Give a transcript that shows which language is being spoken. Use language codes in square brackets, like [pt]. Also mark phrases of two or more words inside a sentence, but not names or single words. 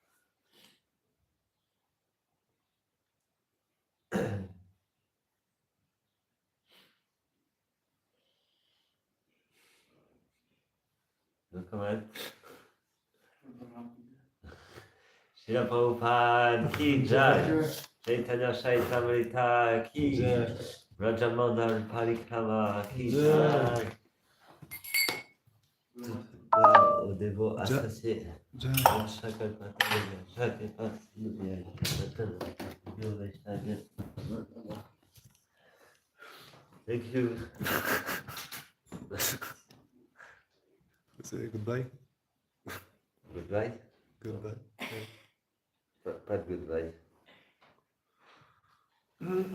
[en] No comment? [hi] श्रील प्रभुपाद की जय, चैतन्य चैतामृत की जय, राजमंडल परिक्रमा की जय. [fr] Au dévot associé, chacun chaque [en] Thank you. Say goodbye. Goodbye. Goodbye. [fr] Pas de goodbye.